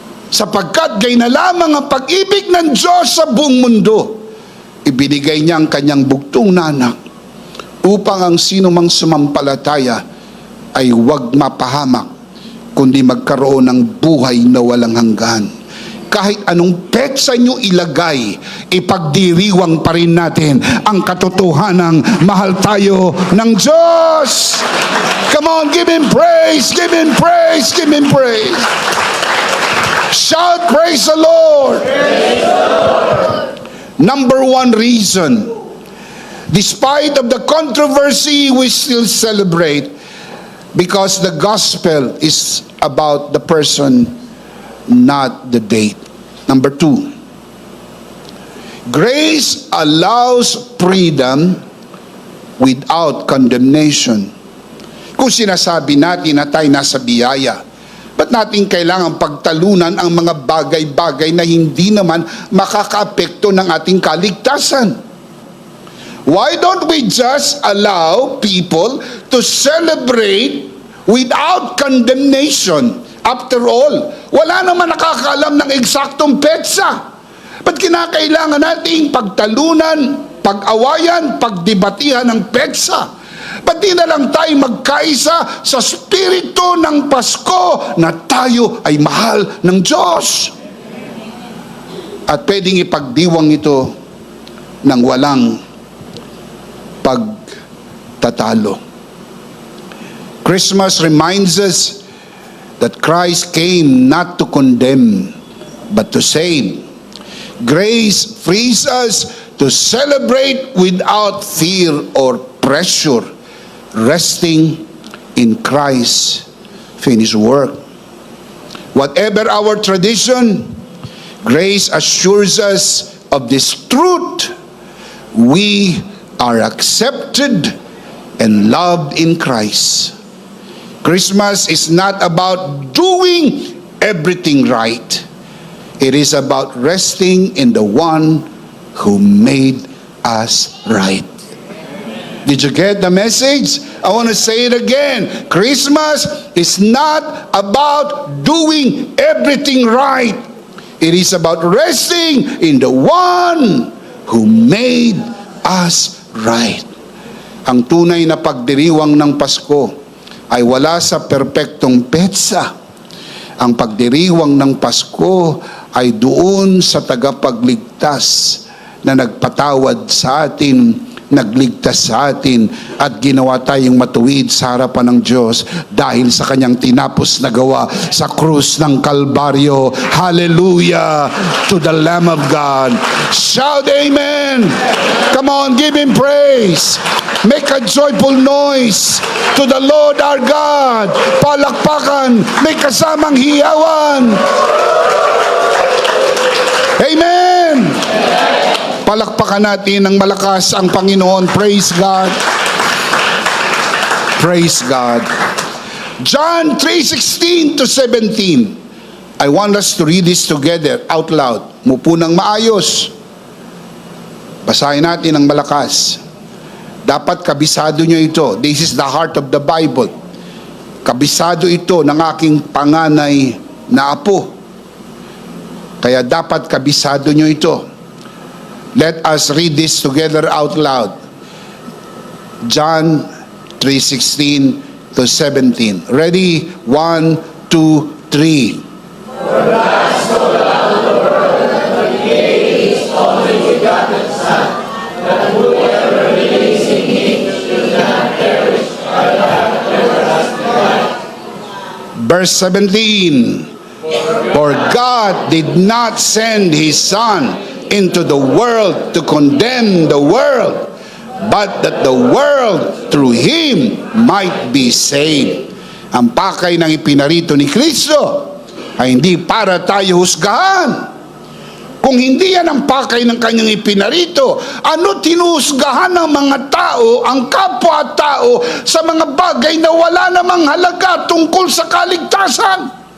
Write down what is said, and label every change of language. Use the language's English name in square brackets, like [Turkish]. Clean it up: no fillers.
[Filipino] Sapagkat gay na lamang ang pag-ibig ng Diyos sa buong mundo, ibinigay niya ang kanyang bugtong na anak upang ang sino mang sumampalataya ay huwag mapahamak, kundi magkaroon ng buhay na walang hanggan. Kahit anong petsa nyo ilagay, ipagdiriwang pa rin natin ang katotohanang mahal tayo ng Diyos. [English] Come on, give Him praise, give Him praise, give Him praise. Shout, praise the Lord. Praise the Lord. Number one reason, despite of the controversy, we still celebrate because the gospel is about the person, not the date. Number two, grace allows freedom without condemnation. [Filipino] Kung sinasabi natin na tayo nasa biyaya, ba't natin kailangan pagtalunan ang mga bagay-bagay na hindi naman makakaapekto ng ating kaligtasan? [English] Why don't we just allow people to celebrate without condemnation? After all, [Filipino] wala naman nakakaalam ng eksaktong petsa. Ba't kinakailangan nating pagtalunan, pag-awayan, pagdebatihan ng petsa? Pati na lang tayo magkaisa sa spirito ng Pasko na tayo ay mahal ng Diyos. At pwedeng ipagdiwang ito ng walang pagtatalo. [English] Christmas reminds us that Christ came not to condemn, but to save. Grace frees us to celebrate without fear or pressure, resting in Christ's finished work. Whatever our tradition, grace assures us of this truth. We are accepted and loved in Christ. Christmas is not about doing everything right. It is about resting in the one who made us right. Did you get the message? I want to say it again. Christmas is not about doing everything right. It is about resting in the one who made us right. [Filipino] Ang tunay na pagdiriwang ng Pasko ay wala sa perpektong petsa. Ang pagdiriwang ng Pasko ay doon sa tagapagligtas na nagpatawad sa atin, nagligtas sa atin, at ginawa tayong matuwid sa harapan ng Diyos dahil sa kanyang tinapos na gawa sa krus ng Kalbaryo. [English] Hallelujah to the Lamb of God. Shout Amen. Come on, give Him praise. Make a joyful noise to the Lord our God. [Filipino] Palakpakan, may kasamang hiyawan. [English] Amen. [Filipino] Palakpakan natin ng malakas ang Panginoon. [English] Praise God. Praise God. John 3:16 to 17. I want us to read this together out loud. [Filipino] Mupo ng maayos. Basahin natin ng malakas. Dapat kabisado nyo ito. [English] This is the heart of the Bible. [Filipino] Kabisado ito ng aking panganay na apo. Kaya dapat kabisado nyo ito. [English] Let us read this together out loud. John 3:16 to 17. Ready? 1, 2, 3. Verse 17, for God did not send His Son into the world to condemn the world, but that the world through Him might be saved. [Filipino] Ang pakay ng ipinarito ni Kristo ay hindi para tayo husgahan. Kung hindi yan ang pakay ng kanyang ipinarito, ano tinuhusgahan ng mga tao, ang kapwa-tao, sa mga bagay na wala namang halaga tungkol sa kaligtasan?